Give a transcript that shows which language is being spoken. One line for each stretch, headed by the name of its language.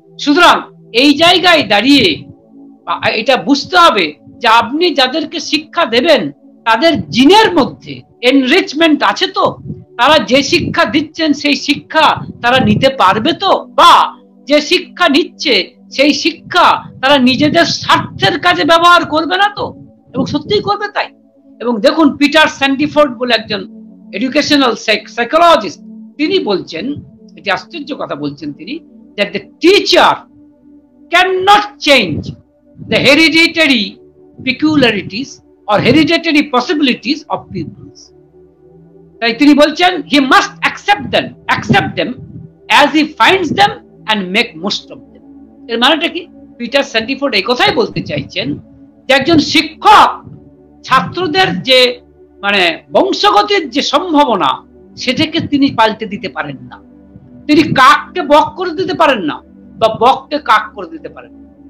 Bangla: সুতরাং এই জায়গায় দাঁড়িয়ে এটা বুঝতে হবে যে আপনি যাদেরকে শিক্ষা দেবেন, তাদের জিনের মধ্যে এনরিচমেন্ট আছে তো, তারা যে শিক্ষা দিচ্ছেন সেই শিক্ষা তারা নিতে পারবে তো, বা যে শিক্ষা নিচ্ছে সেই শিক্ষা তারা নিজেদের স্বার্থের কাজে ব্যবহার করবে না তো? এবং সত্যিই করবে তাই। এবং দেখুন, পিটার স্যান্ডিফোর্ড বলে একজন এডুকেশনাল সাইকোলজিস্ট, তিনি বলছেন, এটি আশ্চর্য কথা বলছেন তিনি,
English: that the teacher cannot change the hereditary peculiarities or hereditary possibilities of peoples.
Bangla: তাই তিনি বলছেন
English: he must accept them as he finds them and make most of them.
Bangla: এর মানেটা কি? পিটার স্যান্ডিফোর্ড এই কথাই বলতে চাইছেন যে একজন শিক্ষক ছাত্রদের যে মানে বংশগতির যে সম্ভাবনা সেটাকে তিনি পাল্টে দিতে পারেন না। তিনি কাককে বক করে দিতে পারেন না বা বককে কাক করে দিতে পারেন না।